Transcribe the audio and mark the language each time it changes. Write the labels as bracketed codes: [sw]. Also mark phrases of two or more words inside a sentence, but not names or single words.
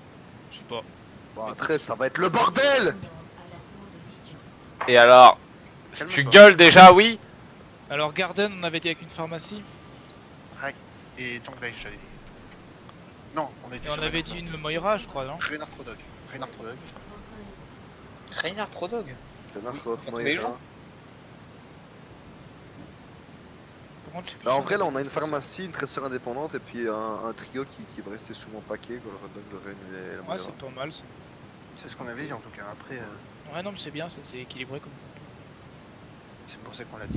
[fr] Je sais pas. Bon, 13, ça va être le bordel. Et alors? Calme-toi. Tu gueules déjà, oui? Alors Garden, on avait dit avec une pharmacie. Et Tank Dive, j'avais dit. Non, on était Et on avait dit une Moira, je crois, non? Reynard Prodog. Reynard Prodog. Reinhard Trodog. Moira. gens. Par contre, je sais plus Bah, en si vrai, là, on on a une pharmacie, une tresseur indépendante et puis un trio qui va rester sous mon paquet, quoi, le Red Dog, le Ren et la Ouais, Moira. c'est pas mal ça. C'est ce qu'on avait dit en tout cas. Après, Ouais, non, mais c'est bien, ça c'est équilibré comme. c'est pour ça qu'on l'a dit.